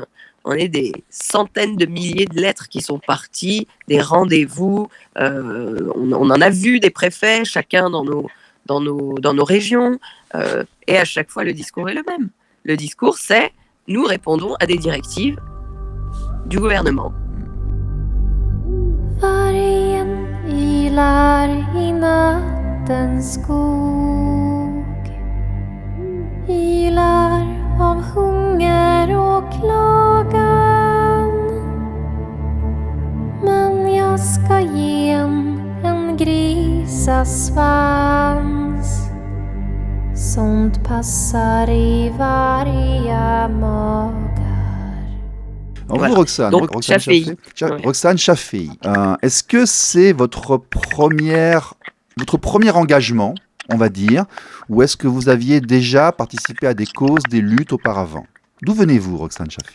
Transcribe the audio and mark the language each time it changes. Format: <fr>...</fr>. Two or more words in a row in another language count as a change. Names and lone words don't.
<fr>On est des centaines de milliers de lettres qui sont parties, des rendez-vous. On en a vu des préfets, chacun dans nos régions. Et à chaque fois, le discours est le même. Le discours, c'est nous répondons à des directives du gouvernement.</fr> <sv>Vargen ylar i nattens skog, ylar av hunger och klagan. Men jag ska ge en grisasvans. Sånt passar i varje magar.</sv> <fr>Alors Voilà. vous, Roxane, Donc, Roxane Chaffei. Chaffei. Roxane Chaffei, est-ce que c'est votre premier engagement, on va dire, ou est-ce que vous aviez déjà participé à des causes, des luttes auparavant? D'où venez-vous, Roxane Chaffei?</fr>